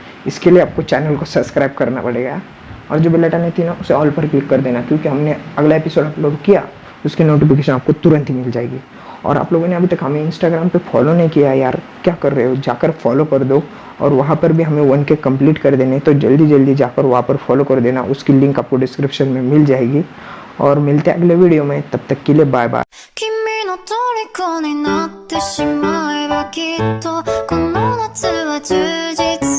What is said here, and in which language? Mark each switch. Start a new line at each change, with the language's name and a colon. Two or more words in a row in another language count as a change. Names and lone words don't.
Hindi: इसके लिए आपको चैनल को सब्सक्राइब करना पड़ेगा और जो
English: bell icon
Hindi: है ना उसे ऑल पर क्लिक कर देना, क्योंकि हमने अगला
English: episode upload
Hindi: किया उसकी नोटिफिकेशन आपको तुरंत ही मिल जाएगी। और आप लोगों ने अभी तक हमें इंस्टाग्राम पे फॉलो नहीं किया यार, क्या कर रहे हो, जाकर फॉलो कर दो। और वहाँ पर भी हमें 1K कंप्लीट कर देने, तो जल्दी जाकर वहाँ पर फॉलो कर देना, उसकी लिंक आपको डिस्क्रिप्शन में मिल जाएगी। और मिलते हैं अगले वीडियो में, तब तक के लिए
English: bye bye.
Japanese: 君の虜になってしまえばきっとこの夏は充実